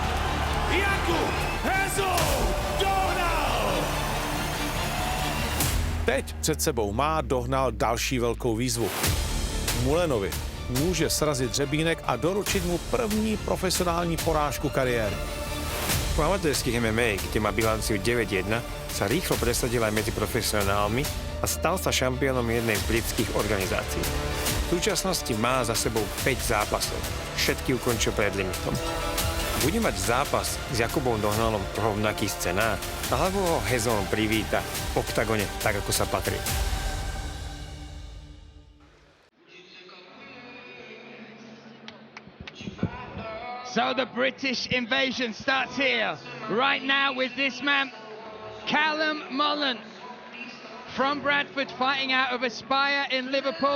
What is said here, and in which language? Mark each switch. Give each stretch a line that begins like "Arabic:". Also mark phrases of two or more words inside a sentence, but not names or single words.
Czech: Jakub! Hezoun! Dohnal! Teď před sebou má Dohnal další velkou výzvu. Mullenovi může srazit hřebínek a doručit mu první profesionální porážku kariéry. Po amatérských MMA,
Slovak: kde má bilanciu 9-1, sa rýchlo presadil aj medzi profesionálmi a stal sa šampiónom jednej z britských organizácií. V súčasnosti má za sebou 5 zápasov. Všetky ukončil pred limitom. Bude mať zápas s Jakubom Dohnalom rovnaký scenár, alebo ho Hezoun privíta v OKTAGONe tak, ako sa patrí.
English: So the British invasion starts here, right now with this man, Callum Mullen, from Bradford, fighting out of Aspire in Liverpool.